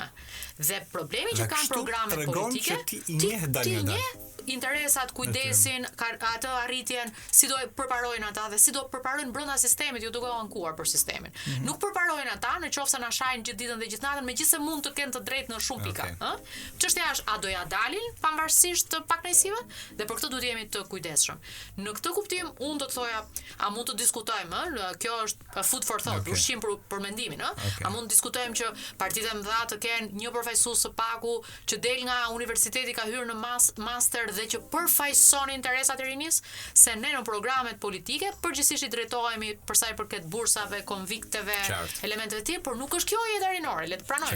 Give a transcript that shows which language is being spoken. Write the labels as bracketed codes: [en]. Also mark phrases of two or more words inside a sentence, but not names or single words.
[sq] Dhe problemi që kanë programet politike, ti interesat, kujdesin, atë arritjen, si do përparojnë ata dhe si do përparojnë brenda sistemit, ju duke u ankuar për sistemin. Nuk përparojnë ata nëse na shajnë gjithë ditën dhe gjithë natën, megjithëse mund të kenë të drejtë në shumë pika, ë? Çështja është a do ja dalin pavarësisht të paknejsive dhe për këtë duhet jemi të kujdesshëm. Në këtë kuptim unë do të thoja, a mund të diskutojmë, kjo është [en] food for thought, [sq] 100% për mendimin, ë? Okay. A mund të diskutojmë që partitë e mëdha të kenë një përfaqësues së paku që del nga universiteti ka hyrë në master dhe që përfaqëson interesat e rinisë, se ne në programet politike përgjithsisht i drejtohemi për sa i përket bursave, konvikteve, elementeve të tjera, por nuk është kjo jeta rinore, le të pranojmë.